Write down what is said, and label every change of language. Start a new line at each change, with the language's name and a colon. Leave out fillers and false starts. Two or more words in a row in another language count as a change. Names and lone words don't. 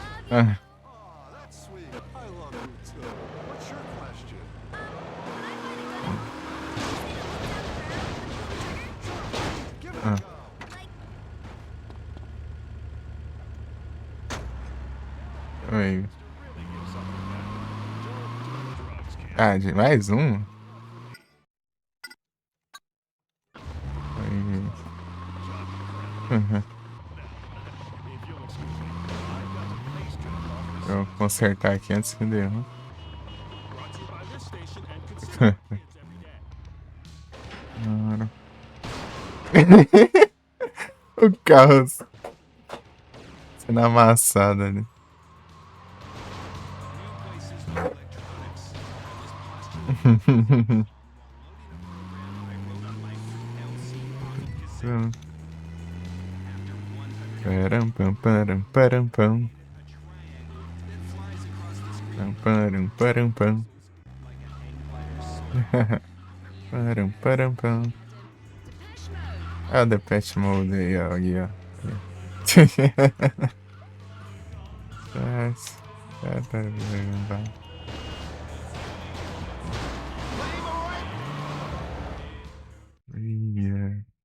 English: Ah, Aw, that's sweet. I love you too. What's your question? Give it ah. a go.
Portuguese: Oi. Ah, de mais um? Oi. Uhum. Deixa eu consertar aqui antes que dê ruim. Claro. O carro sendo amassado ali. Param, pam, param, param, pam. Pam, param, param, pam. Param, param, pam. Ah, o Depeche Mode aí, ó. Aí, ó. Mas,
English: yeah.